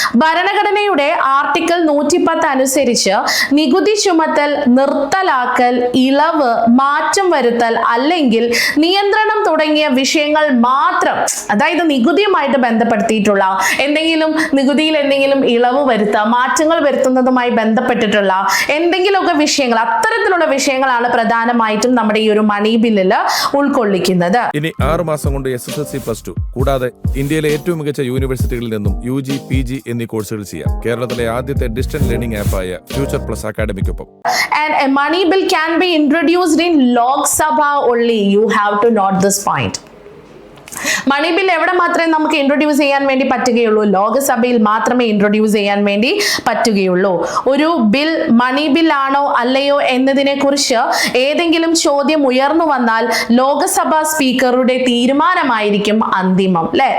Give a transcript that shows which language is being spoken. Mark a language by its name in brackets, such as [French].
[Malayalam] ഭരണഘടനയുടെ ആർട്ടിക്കിൾ 110 അനുസരിച്ച് നികുതി ചുമത്തൽ, നിർത്തലാക്കൽ, ഇളവ്, മാറ്റം വരുത്തൽ അല്ലെങ്കിൽ നിയന്ത്രണം തുടങ്ങിയ വിഷയങ്ങൾ മാത്രം, അതായത് നികുതിയുമായിട്ട് ബന്ധപ്പെടുത്തിയിട്ടുള്ള നികുതിയിൽ എന്തെങ്കിലും ഇളവ് വരുത്തുക, മാറ്റങ്ങൾ വരുത്തുന്നതുമായി ബന്ധപ്പെട്ടിട്ടുള്ള എന്തെങ്കിലുമൊക്കെ വിഷയങ്ങൾ, അത്തരത്തിലുള്ള വിഷയങ്ങളാണ് പ്രധാനമായിട്ടും നമ്മുടെ ഈ ഒരു മണി ബില്ലില് ഉൾക്കൊള്ളിക്കുന്നത്. ഇനി 6 മാസം കൊണ്ട് SSLC+2 കൂടാതെ ഇന്ത്യയിലെ ഏറ്റവും മികച്ച യൂണിവേഴ്സിറ്റികളിൽ നിന്നും UG, PG എന്നീ കോഴ്സുകൾ ചെയ്യാം. കേരളത്തിലെ ആദ്യത്തെ distant learning ആപ്പായ future plus അക്കാഡമിക്കൊപ്പം. [English] And a money bill can be introduced in Lok Sabha only. You have to note this point. [Malayalam] Money bill എവിടെ മാത്രമേ നമുക്ക് ഇൻട്രൊഡ്യൂസ് ചെയ്യാൻ വേണ്ടി പറ്റുകയുള്ളൂ? ലോകസഭയിൽ മാത്രമേ ഇൻട്രൊഡ്യൂസ് ചെയ്യാൻ വേണ്ടി പറ്റുകയുള്ളൂ. ഒരു ബിൽ മണി ബിൽ ആണോ അല്ലയോ എന്നതിനെ കുറിച്ച് ഏതെങ്കിലും ചോദ്യം ഉയർന്നു വന്നാൽ ലോകസഭാ സ്പീക്കറുടെ തീരുമാനമായിരിക്കും അന്തിമം, അല്ലെ?